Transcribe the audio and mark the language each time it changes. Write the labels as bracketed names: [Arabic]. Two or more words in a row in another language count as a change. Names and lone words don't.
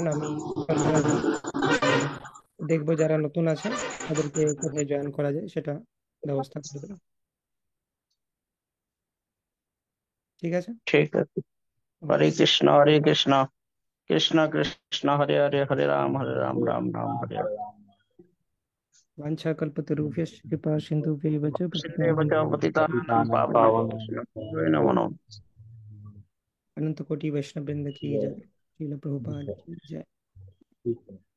[Bangla] আমি পার্সোনালি দেখবো যারা নতুন আছে তাদেরকে কোথায় জয়েন করা যায় সেটা ব্যবস্থা করে দেবো। ঠিক আছে। ঠিক আছে, হরে ওকে। [Sanskrit] কৃষ্ণ হরে কৃষ্ণ, কৃষ্ণ কৃষ্ণ হরে হরে, হরে রাম রাম রাম হরে হরে। वाञ्छाकल्पतरुभ्यश्च कृपा सिन्धुभ्यैव च श्रीदेव च पतितानां पतितानां पावनेभ्यो वैष्णवेभ्यो नमो नमः। [Hindi] अनंत कोटि वैष्णव वृंद की जय। श्रील प्रभुपाद की जय। [Sanskrit] पावनेभ्यो